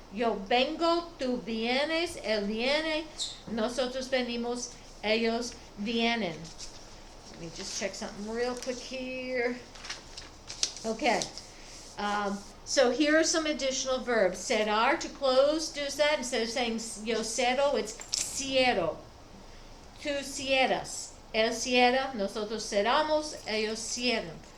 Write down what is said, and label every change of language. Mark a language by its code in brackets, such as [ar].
[es] Yo vengo, tú vienes, él viene, nosotros venimos, ellos vienen. [en] Let me just check something real quick here. Okay. So here are some additional verbs. Cerrar, to close, does that. Instead of saying [es] yo cierro, [en] it's cierro. [es] Tú cierras. Él cierra, nosotros cerramos, ellos cierran.